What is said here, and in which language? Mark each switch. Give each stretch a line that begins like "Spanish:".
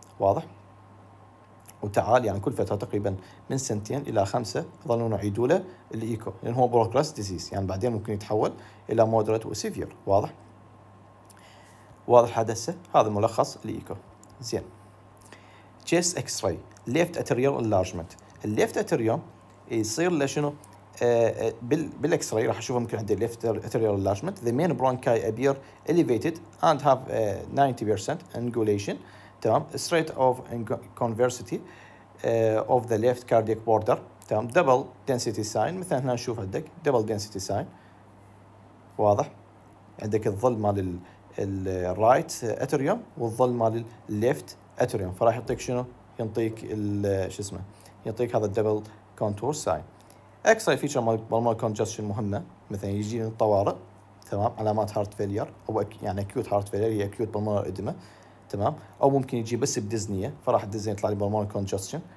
Arabic: واضح؟ وتعال يعني كل فتره تقريبا من 2 إلى 5 يظلون يعيدوا له الايكو، لان هو بروجريس ديزيز، يعني بعدين ممكن يتحول الى مودريت وسيفير. واضح؟ واضح هذا هذا ملخص الايكو. زين، تشيست اكس راي ليفت اتريال انلارجمنت. الليفت اتريوم يصير له شنو؟ بالاكس راي راح اشوفه ممكن عندي
English: left atrial enlargement. The main bronchi appear elevated and have 90% angulation,
Arabic: تمام.
English: Straight of convexity of the left cardiac border,
Arabic: تمام.
English: Double density sign
Arabic: مثلا هنا نشوف عندك
English: double density sign.
Arabic: واضح؟ عندك الظل مال الرايت اتريوم والظل مال الليفت اتريوم، فراح يعطيك شنو؟ يعطيك شو اسمه؟ يعطيك هذا الدبل كونتور ساين. اكس راي فيتشر مال بالمونري كونجستشن مهمه، مثلا يجي من الطوارئ، تمام، علامات هارت فيلير او يعني اكيوت هارت فيلير، هي اكيوت بالمونري اديما، تمام، او ممكن يجي بس بدزنيه، فراح الدزنيه يطلع لي بالمونري كونجستشن.